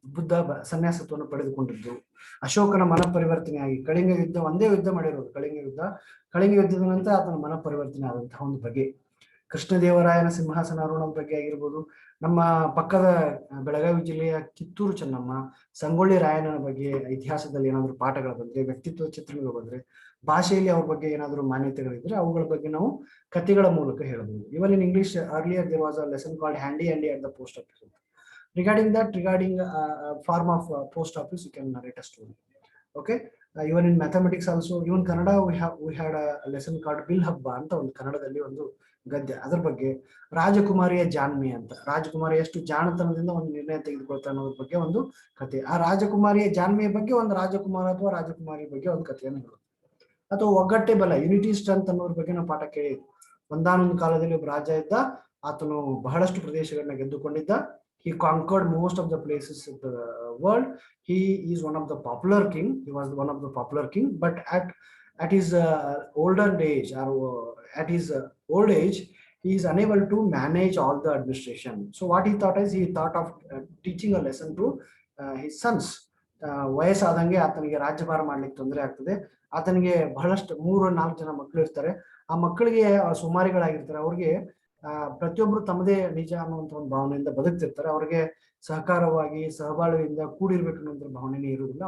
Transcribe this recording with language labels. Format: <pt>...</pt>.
<kn>ಬುದ್ಧ ಸನ್ಯಾಸತ್ವವನ್ನು ಪಡೆದುಕೊಂಡಿದ್ದು, ಅಶೋಕನ ಮನಪರಿವರ್ತನೆ ಆಗಿ ಕಳಿಂಗ ಯುದ್ಧ, ಒಂದೇ ಯುದ್ಧ ಮಾಡಿರೋದು ಕಳಿಂಗ ಯುದ್ಧದ ನಂತರ ಆತನ ಮನಪರಿವರ್ತನೆ ಆದಂತಹ ಒಂದು ಬಗೆ, ಕೃಷ್ಣದೇವರಾಯನ ಸಿಂಹಾಸನಾರೋಹಣದ ಬಗ್ಗೆ ಆಗಿರ್ಬೋದು, ನಮ್ಮ ಪಕ್ಕದ ಬೆಳಗಾವಿ ಜಿಲ್ಲೆಯ ಕಿತ್ತೂರು ಚೆನ್ನಮ್ಮ, ಸಂಗೊಳ್ಳಿ ರಾಯಣ್ಣನ ಬಗ್ಗೆ ಇತಿಹಾಸದಲ್ಲಿ ಏನಾದ್ರು ಪಾಠಗಳು ಬಂದ್ರೆ, ವ್ಯಕ್ತಿತ್ವ ಚಿತ್ರಣಗಳು ಬಂದ್ರೆ, ಭಾಷೆಯಲ್ಲಿ ಅವ್ರ ಬಗ್ಗೆ ಏನಾದ್ರು ಮಾನ್ಯತೆಗಳಿದ್ರೆ ಅವುಗಳ ಬಗ್ಗೆ ನಾವು ಕಥೆಗಳ ಮೂಲಕ ಹೇಳಬಹುದು.</kn> <en>Even in English earlier there was a lesson called handy at the post office. Regarding form of post office, you can narrate a story. Okay, even in mathematics also, even Kannada we had a lesson called Bill Habba</en> <kn>ಅಂತ ಒಂದು ಕನ್ನಡದಲ್ಲಿ ಒಂದು ಗದ್ಯ, ಅದ್ರ ಬಗ್ಗೆ. ರಾಜಕುಮಾರಿಯ ಜಾಣ್ಮೆ ಅಂತ, ರಾಜಕುಮಾರಿ ಎಷ್ಟು ಜಾಣತನದಿಂದ ಒಂದು ನಿರ್ಣಯ ತೆಗೆದುಕೊಳ್ತಾರೆ ಅನ್ನೋದ್ರ ಬಗ್ಗೆ ಒಂದು ಕಥೆ. ಆ ರಾಜಕುಮಾರಿಯ ಜಾಣ್ಮೆಯ ಬಗ್ಗೆ ಒಂದು ರಾಜಕುಮಾರ ಅಥವಾ ರಾಜಕುಮಾರಿ ಬಗ್ಗೆ ಒಂದು ಕಥೆಯನ್ನು ಹೇಳೋದು. ಅಥವಾ ಒಗ್ಗಟ್ಟೆ ಬಲ, ಯುನಿಟಿ ಸ್ಟ್ರೆಂತ್ ಅನ್ನೋದ್ರ ಬಗ್ಗೆ ನಾವು ಪಾಠ ಕೇಳಿದ್ವಿ. ಒಂದಾನೊಂದು ಕಾಲದಲ್ಲಿ ಒಬ್ಬ ರಾಜ ಇದ್ದ, ಆತನು ಬಹಳಷ್ಟು ಪ್ರದೇಶಗಳನ್ನ ಗೆದ್ದುಕೊಂಡಿದ್ದ.</kn> <en>He conquered most of the places of the world. He is one of the popular king. He was one of the popular king, but at his older age, or at his old age, he is unable to manage all the administration. So what he thought is, he thought of teaching a lesson to his sons.</en> <kn>ವಯಸ್ಸಾದಂಗೆ ಆತನಿಗೆ ರಾಜ್ಯಭಾರ ಮಾಡ್ಲಿಕ್ಕೆ ತೊಂದರೆ ಆಗ್ತದೆ. ಆತನಿಗೆ ಬಹಳಷ್ಟು 3-4 ಜನ ಮಕ್ಕಳು ಇರ್ತಾರೆ. ಆ ಮಕ್ಕಳಿಗೆ ಸುಮಾರಿಗಳಾಗಿರ್ತಾರೆ. ಅವ್ರಿಗೆ ಪ್ರತಿಯೊಬ್ರು ತಮ್ಮದೇ ನಿಜ ಅನ್ನುವಂಥ ಒಂದು ಭಾವನೆಯಿಂದ ಬದುಕ್ತಿರ್ತಾರೆ. ಅವ್ರಿಗೆ ಸಹಕಾರವಾಗಿ ಸಹಬಾಳ್ವೆಯಿಂದ ಕೂಡಿರ್ಬೇಕು ಅನ್ನೋ ಭಾವನೆನೇ ಇರುವುದಿಲ್ಲ.</kn>